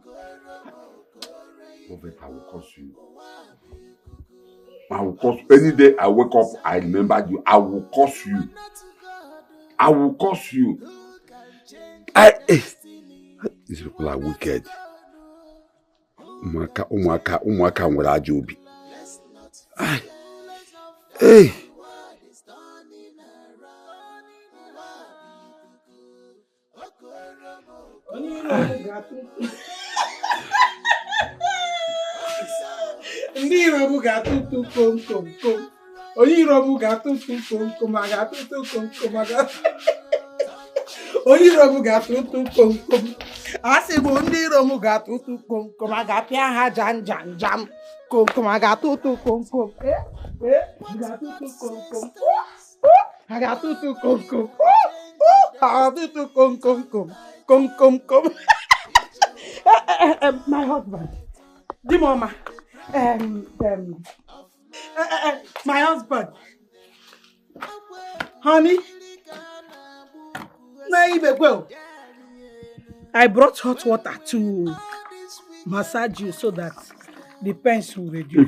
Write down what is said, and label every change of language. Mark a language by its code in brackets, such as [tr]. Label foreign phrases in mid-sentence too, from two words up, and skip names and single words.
[en] Lovett, I will curse you. I will curse you. Any day I wake up, I remember you. I will curse you. I will curse you. These people are wicked. [ig] Umwaka nwere ajọ obi. [en] Hey. [ig] Ndị Iro ga-atụtụ kom kom kom. Onye Iro ga-atụtụ kom kom, a ga-atụtụ kom kom, onye Iro ga-atụtụ kom kom. Asị bụ ndị Iro ga-atụtụ kom kom, a ga-apịa ha jam jam jam. Kom kom, a ga-atụtụ kom kom. Ga-atụtụ kom kom. A ga-atụtụ kom kom. A ga-atụtụ kom kom kom. Kom kom kom. [en] My husband. Dimoma. My husband. Honey. I brought hot water to massage you so that the pains will reduce.